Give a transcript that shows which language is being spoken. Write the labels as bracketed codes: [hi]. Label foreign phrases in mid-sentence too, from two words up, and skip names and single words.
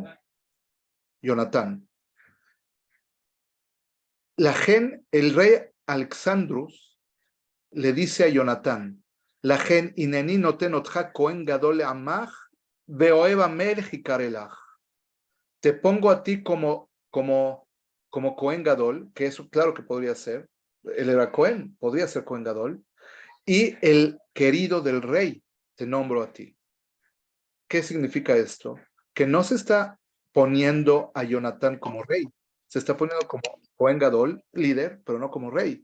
[es] Jonatán. El rey Alexandros le dice a Jonatán: [he] לכן הנני נותן אותך כהן גדול לעמך ואוהב המלך יקרא לך. [es] Te pongo a ti como [he] כהן גדול, [es] que eso claro que podría ser, él era Cohen, podría ser [he] כהן גדול, [es] y el querido del rey, te nombro a ti. ¿Qué significa esto? Que no se está poniendo a Jonatán como rey, se está poniendo como [he] כהן גדול, [es] líder, pero no como rey.